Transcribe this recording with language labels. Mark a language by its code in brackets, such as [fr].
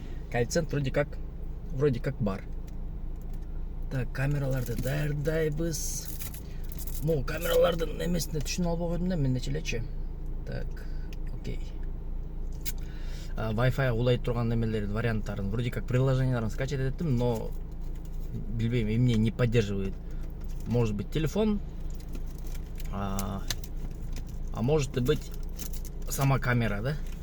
[ky] Коэффициент [ru] вроде как [ky] бар. Так, камераларды даярдайбыз. Могу камералардын эмесине түшүнүп албай койдум да, мен нечелечи. Так, окей. Wi-Fi улай турган эмелердин варианттарын, [ru] вроде как [ky] приложенияларын скачать эттим, но билбейм, эмне [ru] не поддерживает. Может быть телефон, а может и быть сама камера, да?